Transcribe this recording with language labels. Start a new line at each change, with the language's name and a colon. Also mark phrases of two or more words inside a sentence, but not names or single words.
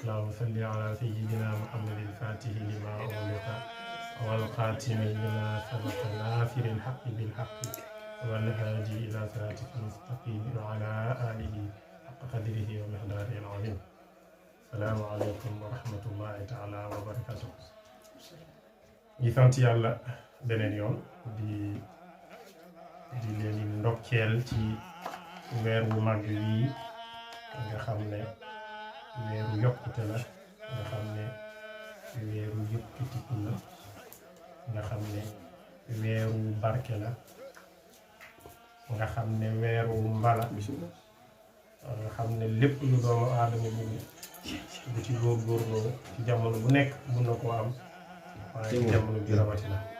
Arabic: وصل على سيدنا محمد الفاتح لما أغلق والخاتم لما سبق ناصر الحق بالحق والهادي إلى صراطك المستقيم وعلى آله حق قدره ومقداره العظيم. السلام عليكم ورحمة الله تعالى وبركاته.
Wolof: ñi sant yàlla beneen yoon di leen di ndokkeel ci weer wu mag wii nga xam ne weeru yokkute la nga xam ne weeru yëkkatiku la nga xam ne weeru barke la nga xam ne weeru mbala nga xam ne lépp lu doomu aadama bu ci góorgóorloo ci jamono bu nekk mun na koo am waaye ci jamono bi rawatina